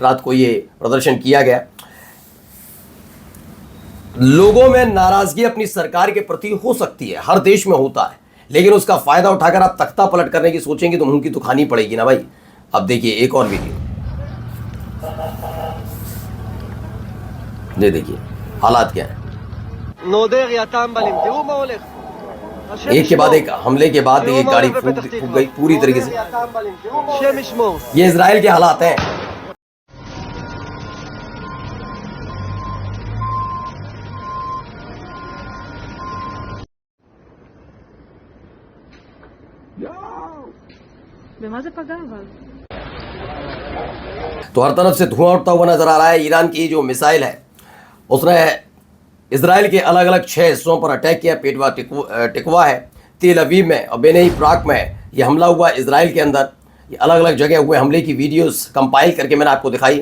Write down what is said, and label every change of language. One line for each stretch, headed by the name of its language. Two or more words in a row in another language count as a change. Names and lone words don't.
Hindi: रात को ये प्रदर्शन किया गया। लोगों में नाराजगी अपनी सरकार के प्रति हो सकती है, हर देश में होता है, लेकिन उसका फायदा उठाकर आप तख्ता पलट करने की सोचेंगे तो मुंह की तो खानी पड़ेगी ना भाई। अब देखिए एक और वीडियो, ये देखिए हालात क्या है।
Hebrew: נודר יא טמבלים, תראו מה הולך. השם
Hindi: एक के बाद एक हमले के बाद
Hebrew: תראו
Hindi: एक
Hebrew: מה
Hindi: गाड़ी
Hebrew: הולך בפתח
Hindi: फूक
Hebrew: תקווה.
Hindi: गई पूरी तरीके से।
Hebrew: נודר יא טמבלים, תראו מה השם ישמור.
Hindi: ये इजराइल के हालात हैं।
Hebrew: במה זה פגע אבל?
Hindi: तो हर तरफ से धुआं उठता हुआ नजर आ रहा है। ईरान की जो मिसाइल है उसने इजराइल के अलग अलग 6 हिस्सों पर अटैक किया। पेटवा टिकवा है, तेल अवीव में और बेनई प्राग में ये हमला हुआ। इजराइल के अंदर ये अलग अलग जगह हुए हमले की
English: videos compile
Hindi: करके मैंने आपको दिखाई।